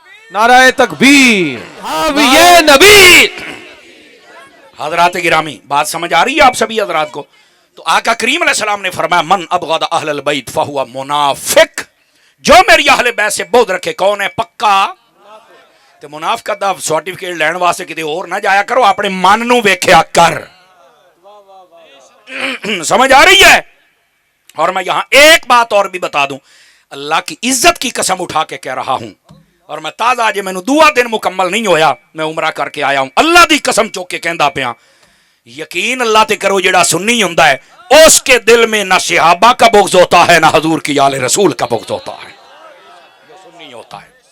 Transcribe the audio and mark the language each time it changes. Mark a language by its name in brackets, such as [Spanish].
[Urdu] نعرہ تکبیر, یہ نبی. حضرات گرامی, بات سمجھ آ رہی ہے آپ سبھی حضرات کو؟ تو آقا کریم علیہ السلام نے فرمایا [Arabic] من ابغض اہل البیت فہو منافق. [Urdu] جو میری اہل بیت سے بغض رکھے کون ہے؟ پکا. [Punjabi] تے منافقت دا سرٹیفکیٹ لین واسطے کتے اور نہ جایا کرو, اپنے من نو ویکھیا کر. [Urdu] سمجھ آ رہی ہے؟ اور میں یہاں ایک بات اور بھی بتا دوں, اللہ کی عزت کی قسم اٹھا کے کہہ رہا ہوں, اور میں تازہ آج میں دعا دن مکمل نہیں ہویا, میں عمرہ کر کے آیا ہوں, [Punjabi] اللہ دی قسم چوک کے کہندا پیا, یقین اللہ تے کرو جڑا سنی ہوندا ہے [Urdu] اس کے دل میں نہ صحابہ کا بغض ہوتا ہے نہ حضور کی آل رسول کا بغض ہوتا ہے, جو سنی ہوتا ہے.